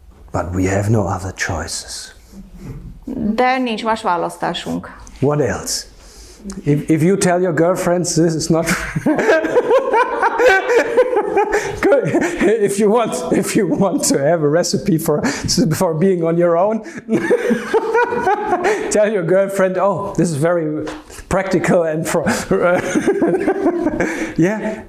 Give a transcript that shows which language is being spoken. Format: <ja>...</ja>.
<en>But we have no other choices.</en> <hu>De nincs más választásunk.</hu> <en>What else? If you tell your girlfriends this is not good. If you want to have a recipe for being on your own, tell your girlfriend, oh, this is very practical and yeah.</en>